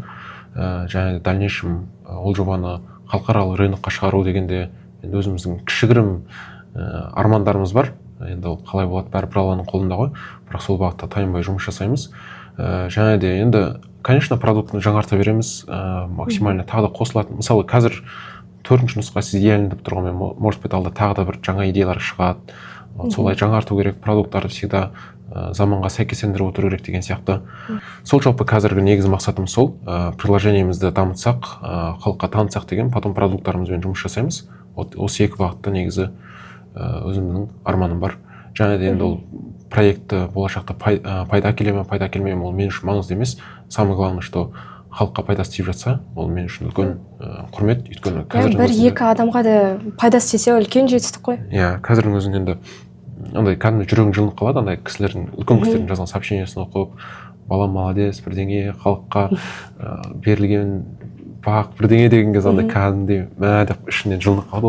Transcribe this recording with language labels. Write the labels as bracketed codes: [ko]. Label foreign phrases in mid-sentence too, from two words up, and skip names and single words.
[kk] Және де дальнейшем ол жобаны халықаралық рынокқа шығару дегенде енді өзіміздің кішігірім армандарымыз бар. Енді ол қалай болады, бәрібір Алланың қолында ғой. Бірақ сол бағытта тайынбай жұмыс жасаймыз. Және де енді, конечно, продуктыны жаңарта береміз, максимально тағы да қосылатын. Мысалы, қазір 4-ші нұсқа сіз идеальный деп тұрғанмен, [ru] может быть, [kk] алда тағы да бір жаңа идеялар шығады. Солай жаңарту керек, продукттарды всегда заманға сәйкестендіріп отыру керек деген сияқты. Сол жалпы қазіргі негізгі мақсатымыз сол, приложениемізді дамытсақ, халыққа танытсақ деген, потом продукттарымызбен жұмыс жасаймыз. Осы екі бағытта негізі өзімнің арманым бар. Және де енді ол проектті болашақта пайда әкеле ме, пайда әкелмей ме, ол мен үшін маңызды емес. [ru] Самое главное, что [kk] халыққа пайдасы тиіп жатса, ол мен үшін үлкен құрмет. Өйткені бір-екі адамға да пайдасы тисе үлкен жетістік қой. Иә, қазірдің өзінде енді андай кәдімгі жүрегің жылынып қалады, андай кісілердің, үлкен кісілердің жазған сообщениесін оқып, балам молодец, бірдеңе халыққа берілген бақ бірдеңе деген кезде андай кәдімгідей мә деп ішінен жылынып қалады.